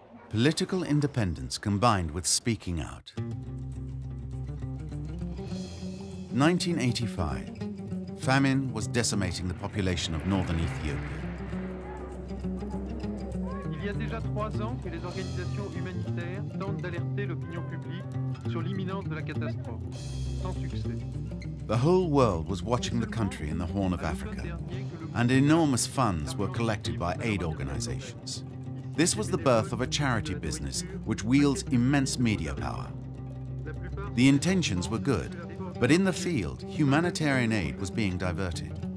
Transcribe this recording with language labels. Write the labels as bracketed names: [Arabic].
[English] Political independence combined with speaking out. 1985. Famine was decimating the population of northern Ethiopia. [French] Il y a déjà 3 ans que les organisations humanitaires tentent d'alerter l'opinion publique sur l'imminence de la catastrophe, sans succès. [English] The whole world was watching the country in the Horn of Africa, and enormous funds were collected by aid organizations. This was the birth of a charity business which wields immense media power. The intentions were good, but in the field, humanitarian aid was being diverted.